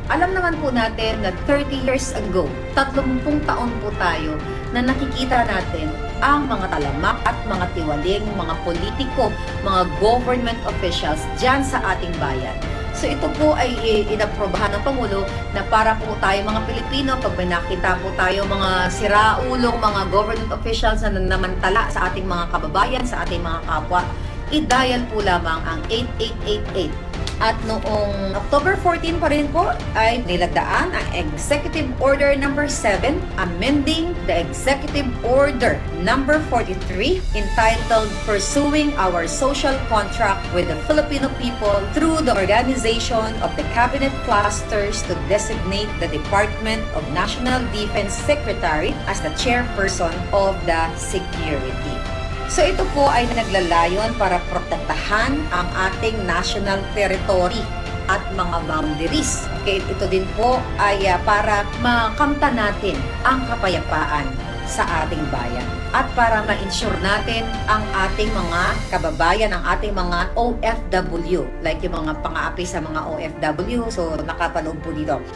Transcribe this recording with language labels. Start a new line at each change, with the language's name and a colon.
Filipino: Alam naman po natin na 30 years ago, 30 taon po tayo na nakikita natin ang mga talamak at mga tiwaling, mga politiko, mga government officials dyan sa ating bayan. So ito po ay inaprobahan ng Pangulo na para po tayo mga Pilipino, pag may nakita po tayo mga siraulong mga government officials na namantala sa ating mga kababayan, sa ating mga kapwa, i-dial po lamang ang 8888. At noong October 14 pa rin po ay nilagdaan ang
English: Executive Order Number 7, amending the Executive Order Number 43 entitled Pursuing Our Social Contract with the Filipino People through the organization of the Cabinet Clusters to designate the Department of National Defense Secretary as the chairperson of the security.
Filipino: So ito po ay naglalayon para protektahan ang ating national territory at mga boundaries. Okay, ito din po ay para makamta natin ang kapayapaan sa ating bayan at para ma-ensure natin ang ating mga kababayan, ang ating mga OFW, like yung mga pang-aapi sa mga OFW, so nakapanood po dito.